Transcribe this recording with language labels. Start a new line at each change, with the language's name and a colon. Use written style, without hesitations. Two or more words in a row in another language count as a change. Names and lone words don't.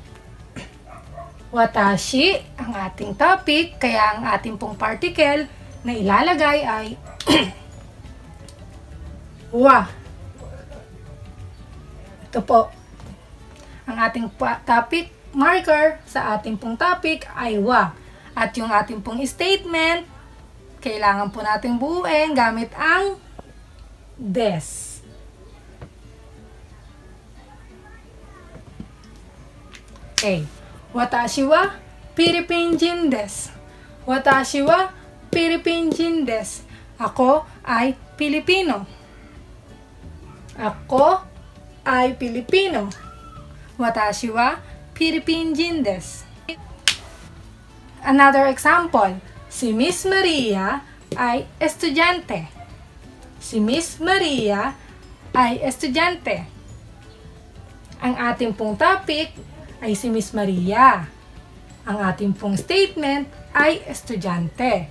Filipino: Watashi, ang ating topic, kaya ang ating pong particle na ilalagay ay wa. Ito po. Ang ating topic marker sa ating pong topic ay wa. At yung ating pong statement, kailangan po natin buuin gamit ang des. Okay.
Japanese: 私はフィリピン人です. 私はフィリピン人です.
Filipino: Ako ay Pilipino. Ako ay Pilipino.
Japanese: 私はフィリピン人です.
English: Another example.
Filipino: Si Miss Maria ay estudyante. Si Miss Maria ay estudyante. Ang ating pong topic ay si Miss Maria. Ang ating pong statement ay estudyante.